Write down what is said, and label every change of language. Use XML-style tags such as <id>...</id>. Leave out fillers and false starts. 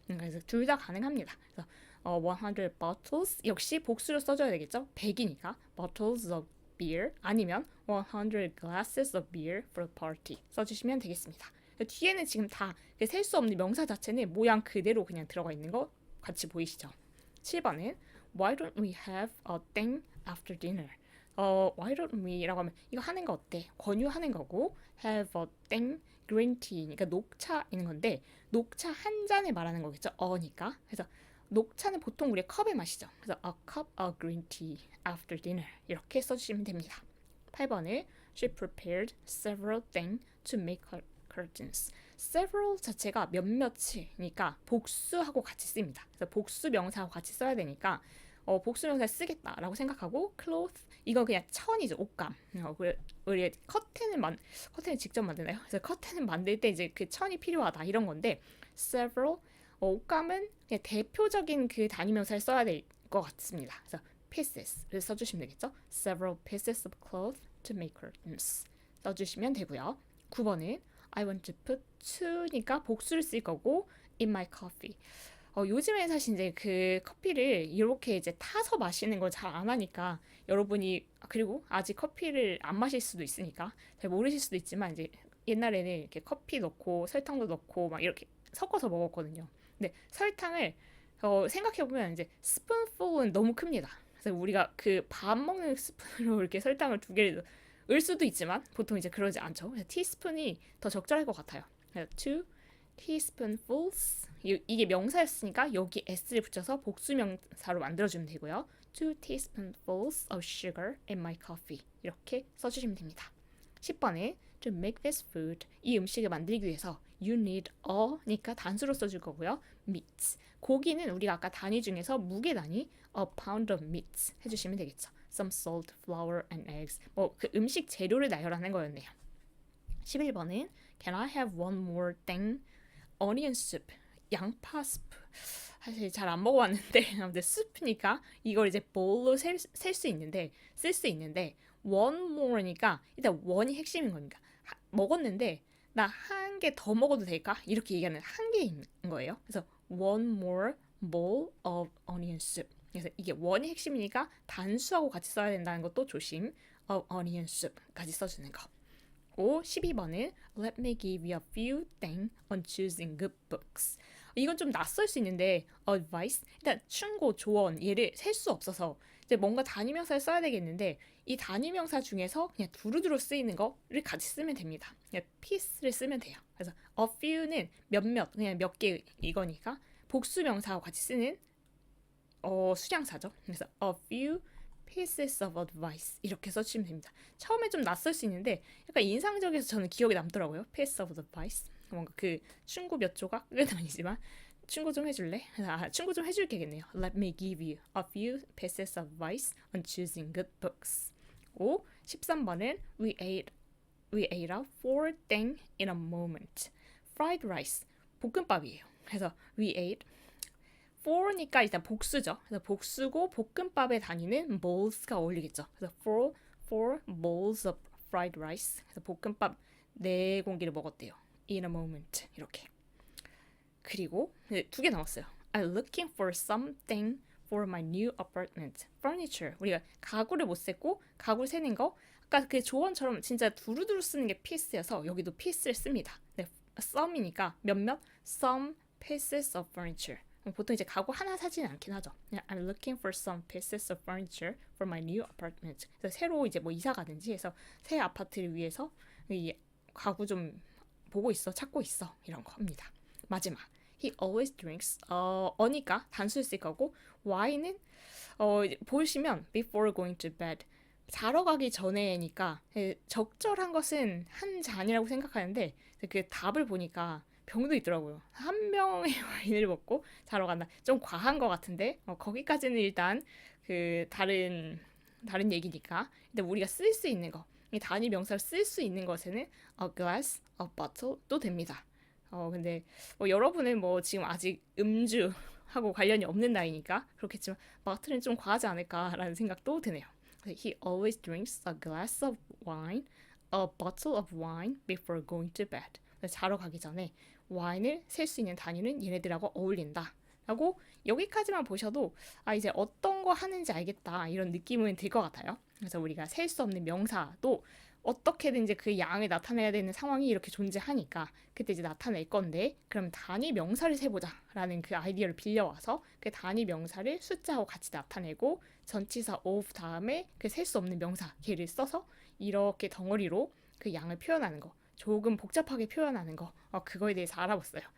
<ko>그래서 둘 다 가능합니다. 그래서</ko> <en>100 bottles</en> <ko>역시 복수로 써줘야 되겠죠. 100이니까</ko> <en>bottles of beer</en> <ko>아니면</ko> <en>100 glasses of beer for the party</en> <ko>써주시면 되겠습니다. 뒤에는 지금 다 셀 수 없는 명사 자체는 모양 그대로 그냥 들어가 있는 거 같이 보이시죠? 7번은</ko> <en>Why don't we have a thing after dinner? Why don't we</en> <ko>라고 하면 이거 하는 거 어때? 권유하는 거고</ko> <en>have a thing green tea</en> <ko>그러니까 녹차 있는 건데 녹차 한 잔을 말하는 거겠죠? 어니까 그래서 녹차는 보통 우리 컵에 마시죠. 그래서</ko> <en>a cup of green tea after dinner</en> <ko>이렇게 써주시면 됩니다. 8번을</ko> <en>She prepared several things to make her curtains.</en> <ko>several 자체가 몇몇이니까 복수하고 같이 씁니다. 그래서 복수 명사하고 같이 써야 되니까 복수 명사 쓰겠다라고 생각하고</ko> <en>cloth</en> <ko>이건 그냥 천이죠. 옷감. 우리 커튼을 직접 만드나요? 그래서 커튼을 만들 때 이제 그 천이 필요하다 이런 건데 several 옷감은 그냥 대표적인 그 단위 명사를 써야 될 것 같습니다. 그래서 pieces를 써주시면 되겠죠.</ko> <en>several pieces of cloth to make curtains</en> <ko>써주시면 되고요. 9번은</ko> <en>I want to put to니까</en> <ko>복수를 쓸 거고</ko> <en>in my coffee.</en> <ko>요즘에 사실 이제 그 커피를 이렇게 이제 타서 마시는 걸 잘 안 하니까 여러분이 그리고 아직 커피를 안 마실 수도 있으니까 잘 모르실 수도 있지만 이제 옛날에는 이렇게 커피 넣고 설탕도 넣고 막 이렇게 섞어서 먹었거든요. 근데 설탕을 생각해보면 이제 스푼풀은 너무 큽니다. 그래서 우리가 그 밥 먹는 스푼으로 이렇게 설탕을 두 개를 을 수도 있지만 보통 이제 그러지 않죠. 티스푼이 더 적절할 것 같아요. 그래서</ko> <en>two teaspoonfuls</en> <ko>이게 명사였으니까 여기 s를 붙여서 복수 명사로 만들어주면 되고요.</ko> <en>two teaspoonfuls of sugar in my coffee</en> <ko>이렇게 써주시면 됩니다. 10번에</ko> <en>to make this food</en> <ko>이 음식을 만들기 위해서</ko> <en>you need a</en> <ko>니까 단수로 써줄 거고요. meat 고기는 우리가 아까 단위 중에서 무게 단위</ko> <en>a pound of meat</en> <ko>해주시면 되겠죠.</ko> <en>some salt, flour and eggs</en> <ko>뭐 그 음식 재료를 나열하는 거였네요. 11번은</ko> <en>can I have one more thing?</en> <ko>onion soup 양파 스프 사실 잘 안 먹어봤는데 아무튼 스프니까 이걸 이제 볼로 쓸 수 있는데 쓸 수 있는데</ko> <en>one more</en> <ko>니까 일단 one이 핵심인 거니까 먹었는데 나 한 개 더 먹어도 될까? 이렇게 얘기하는 한 개인 거예요. 그래서</ko> <en>one more bowl of onion soup</en> <ko>그래서 이게 one이 핵심이니까 단수하고 같이 써야 된다는 것도 조심</ko> <en>of onion soup</en> <ko>까지 써주는 거. 12번은</ko> <en>Let me give you a few things on choosing good books.</en> <ko>이건 좀 낯설 수 있는데 advice, 일단 충고, 조언 얘를 셀 수 없어서 이제 뭔가 단위명사를 써야 되겠는데 이 단위명사 중에서 그냥 두루두루 쓰이는 거를 같이 쓰면 됩니다. 그냥 piece를 쓰면 돼요. 그래서</ko> <en>a few</en> <ko>는 몇몇, 그냥 몇 개 이거니까 복수명사하고 같이 쓰는 수량사죠. 그래서</ko> <en>a few pieces of advice</en> <ko>이렇게 써주시면 됩니다. 처음에 좀 낯설 수 있는데 약간 인상적이어서 저는 기억에 남더라고요.</ko> <en>piece of advice</en> <ko>뭔가 그 충고 몇 조각은 아니지만 충고 좀 해줄래? 충고 좀 해줄게겠네요.</ko> <en>Let me give you a few pieces of advice on choosing good books.</en> <ko>13번은</ko> <en>we ate a four thing in a moment. fried rice</en> <ko>볶음밥이에요. 그래서</ko> <en>we ate four</en> <ko>니까 일단 복수죠. 그래서 복수고 볶음밥의 단위는 bowls가 어울리겠죠. 그래서</ko> <en>four bowls of fried rice.</en> <ko>그래서 볶음밥 4공기를 먹었대요.</ko> <en>In a moment</en> <ko>이렇게. 그리고 2개 남았어요.</ko> <en>I'm looking for something for my new apartment. furniture.</en> <ko>우리가 가구를 못 셌고 가구를 세는 거 아까 그 조언처럼 진짜 두루두루 쓰는 게 piece여서 여기도 piece를 씁니다. 네,</ko> <en>some이니까</en> <ko>몇몇</ko> <en>some pieces of furniture.</en> <ko>보통 이제 가구 하나 사지는 않긴 하죠.</ko> <en>I'm looking for some pieces of furniture for my new apartment.</en> <ko>그래서 새로 이제 뭐 이사 가든지 해서 새 아파트를 위해서 이 가구 좀 보고 있어, 찾고 있어 이런 거 합니다. 마지막</ko> <en>He always drinks</en> <ko>어니까 단수를 쓸 거고 why는 보시면</ko> <en>before going to bed</en> <ko>자러 가기 전에니까 적절한 것은 한 잔이라고 생각하는데 그 답을 보니까 병도 있더라고요. 한 병의 와인을 먹고 자러 간다. 좀 과한 것 같은데 거기까지는 일단 그 다른 얘기니까. 근데 우리가 쓸 수 있는 거, 이 단위 명사를 쓸 수 있는 것에는</ko> <en>a glass, a bottle</en> <ko>도 됩니다. 근데 여러분은 뭐 지금 아직 음주하고 관련이 없는 나이니까 그렇겠지만 마트는 좀 과하지 않을까라는 생각도 드네요.</ko> <en>He always drinks a glass of wine, a bottle of wine before going to bed.</en> <ko>자러 가기 전에 와인을 셀 수 있는 단위는 얘네들하고 어울린다. 라고 여기까지만 보셔도 이제 어떤 거 하는지 알겠다 이런 느낌은 들 것 같아요. 그래서 우리가 셀 수 없는 명사도 어떻게든 이제 그 양을 나타내야 되는 상황이 이렇게 존재하니까 그때 이제 나타낼 건데, 그럼 단위 명사를 세보자라는 그 아이디어를 빌려와서 그 단위 명사를 숫자하고 같이 나타내고 전치사 of 다음에 그 셀 수 없는 명사 걔를 써서 이렇게 덩어리로 그 양을 표현하는 거, 조금 복잡하게 표현하는 거, 그거에 대해서 알아봤어요.</ko>